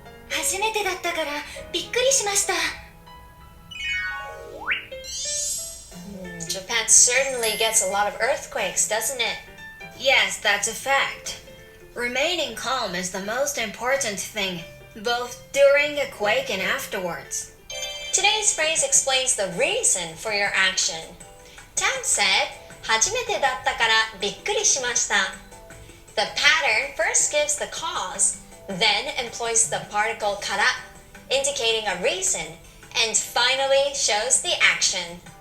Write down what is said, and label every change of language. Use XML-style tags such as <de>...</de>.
<ja>初めてだったからびっくりしました。</ja> <en>Japan certainly gets a lot of earthquakes, doesn't it? Yes, that's a fact. Remaining calm is the most important thing, both during a quake and afterwards. Today's phrase explains the reason for your action. Tam said,</en> <ja>初めてだったからびっくりしました。</ja> <en>The pattern first gives the cause, then employs the particle から, indicating a reason, and finally shows the action.</en>